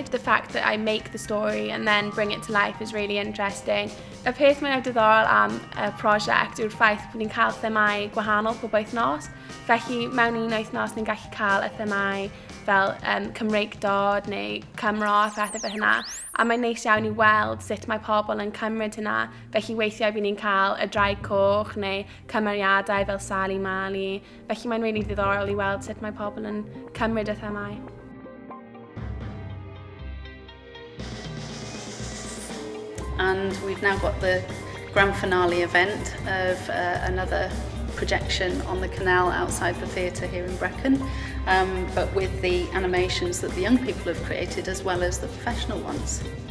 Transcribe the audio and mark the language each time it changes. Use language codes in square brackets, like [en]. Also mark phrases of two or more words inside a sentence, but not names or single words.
[en] The fact that I make the story and then bring it to life is really interesting. [cy] Y peth mae'n diddorol am y prosiect yw'r ffaith bod ni'n cael themau gwahanol pob wythnos. Felly mewn un wythnos ni'n gallu cael y themau fel Cymreigdod neu Cymro a phethau fel hynna. A mae'n neis iawn i weld sut mae pobl yn cymryd hynna. Felly weithiau bydd ni'n cael y draig coch neu cymeriadau fel Sali Mali. Felly mae'n really ddiddorol i weld sut mae pobl yn cymryd y themau. [en] And we've now got the grand finale event of another projection on the Canal outside the theatre here in Brecon, but with the animations that the young people have created as well as the professional ones.